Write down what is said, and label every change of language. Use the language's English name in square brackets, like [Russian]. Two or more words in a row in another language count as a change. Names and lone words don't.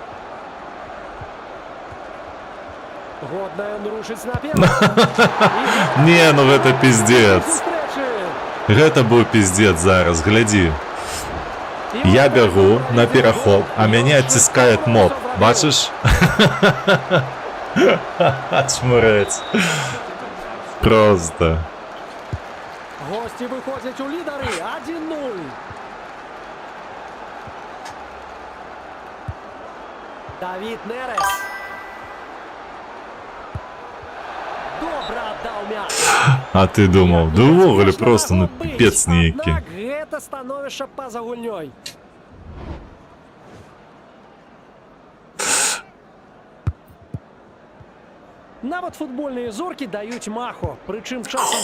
[Belarusian] Годна ён рушыць наперад. Не, ну гэта пиздец. Гэта быў пиздец зараз, глядзі. Я бягу на перахоп, а мяне адціскает моб. Бачыш? Чмурэць. Просто. [Ukrainian] Гості виходять у лідери. 1-0. Давід Нерес. [Belarusian] Добре аддав мяч. А ты думаў, да ўвогуле просто ну піпец нейкі. Аднак гэта становішча па-за гульнёй. Нават футбольныя зоркі даюць маху, прычым часам